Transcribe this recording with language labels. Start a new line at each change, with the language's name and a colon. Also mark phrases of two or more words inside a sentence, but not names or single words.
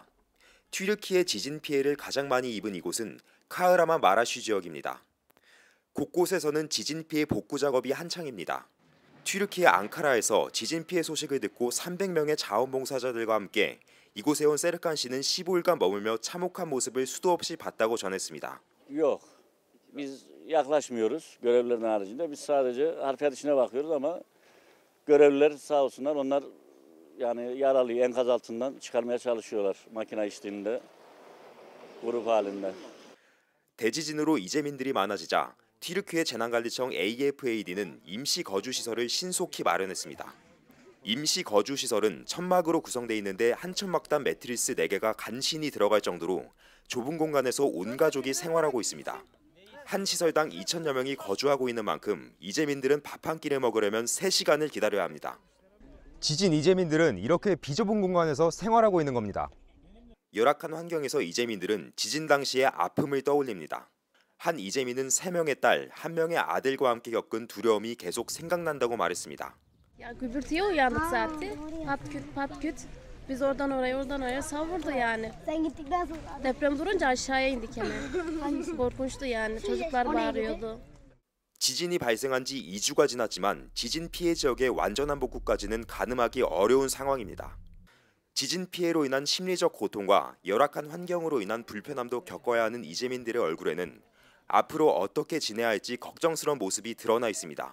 Korean: 튀르키예 지진 피해를 가장 많이 입은 이곳은 카흐라만 마라시 지역입니다. 곳곳에서는 지진 피해 복구 작업이 한창입니다. 튀르키예 앙카라에서 지진 피해 소식을 듣고 300명의 자원봉사자들과 함께 이곳에 온 세르칸 씨는 15일간 머물며 참혹한 모습을 수도 없이 봤다고 전했습니다.
Turkish: Yok, biz yaklaşmıyoruz görevlilerin haricinde. Biz sadece harfiyat içine bakıyoruz ama görevliler sağ olsunlar onlar yani yaralıyı enkaz altından çıkarmaya çalışıyorlar makine eşliğinde grup halinde.
Korean: 대지진으로 이재민들이 많아지자 튀르키예 재난관리청 AFAD는 임시 거주시설을 신속히 마련했습니다. 임시 거주시설은 천막으로 구성돼 있는데 한 천막당 매트리스 4개가 간신히 들어갈 정도로 좁은 공간에서 온 가족이 생활하고 있습니다. 한 시설당 2,000여 명이 거주하고 있는 만큼 이재민들은 밥 한 끼를 먹으려면 3시간을 기다려야 합니다. 지진 이재민들은 이렇게 비좁은 공간에서 생활하고 있는 겁니다. 열악한 환경에서 이재민들은 지진 당시의 아픔을 떠올립니다. 한 이재민은 3명의 딸, 1명의 아들과 함께 겪은 두려움이 계속 생각난다고 말했습니다.
Turkish: Ya gürültüye uyandık zaten. Pat küt. Biz oradan oraya savurdu yani. Sen gittikten sonra Deprem durunca aşağıya indik hemen. Korkunçtu yani. Çocuklar bağırıyordu.
Korean: 지진이 발생한 지 2주가 지났지만 지진 피해 지역의 완전한 복구까지는 가늠하기 어려운 상황입니다. 지진 피해로 인한 심리적 고통과 열악한 환경으로 인한 불편함도 겪어야 하는 이재민들의 얼굴에는 앞으로 어떻게 지내야 할지 걱정스러운 모습이 드러나 있습니다.